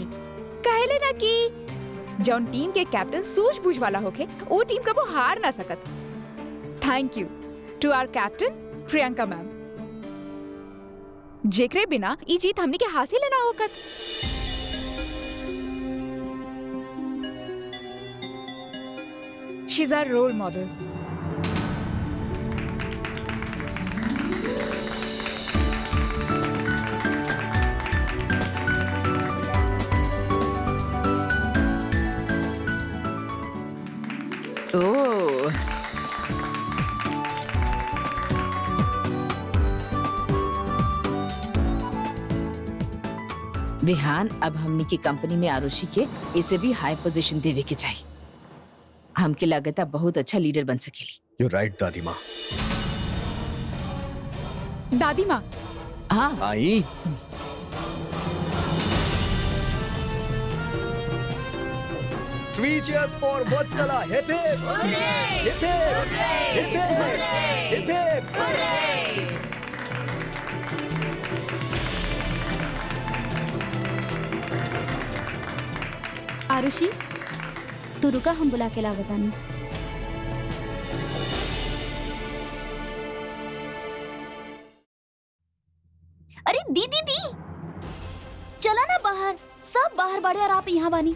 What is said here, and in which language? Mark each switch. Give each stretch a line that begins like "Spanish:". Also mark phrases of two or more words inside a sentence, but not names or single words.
Bhojpuri: कहले ना कि जौन टीम के कैप्टन सूझबूझ वाला होके, वो टीम कबो हार ना सकत।
English: thank you to our captain
Bhojpuri: प्रियंका मैम, जेकरे बिना ई जीत हमनी के हासिल ना होकत।
English: she is our role model.
Bhojpuri: ओह, विहान अब हमनी की कंपनी में आरुषि के इसे भी
English: high position
Bhojpuri: देवे के चाहिए। हमके लगता बहुत अच्छा लीडर बन सकेली।
English: you right दादी माँ।
Bhojpuri: दादी माँ, हाँ
English: आई 3 cheers for Vatsala. Hip hip. Hip hip. Hip hip. Hip hip.
Bhojpuri: आरुषि, तो रुका, हम बुला के ला बतानी। अरे दीदी दी, चला ना बाहर, सब बाहर बाड़े और आप यहाँ बानी।